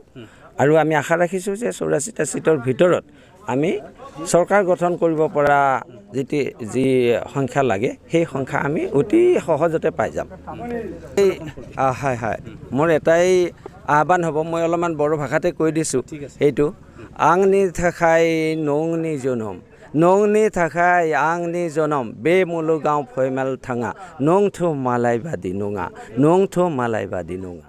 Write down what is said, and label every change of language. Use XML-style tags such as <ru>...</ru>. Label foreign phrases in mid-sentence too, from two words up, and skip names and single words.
<as>আৰু আমি আশা ৰাখিছোঁ যে 84টা ছিটৰ ভিতৰত আমি চৰকাৰ গঠন কৰিব পৰা যি সংখ্যা লাগে, সেই সংখ্যা আমি অতি সহজতে পাই যাম। হয়, মোৰ এটাই আহ্বান হ'ব, মই অলপমান বড়ো ভাষাতে কৈ দিছোঁ এইটো।</as> <brx>आंनि थाखाय नोंनि जोनोम नोंनि थाखाय आंनि जोनोम बे मुलुगाव फैमाल थाङा नोंथ' मालाय बादि नङा</brx>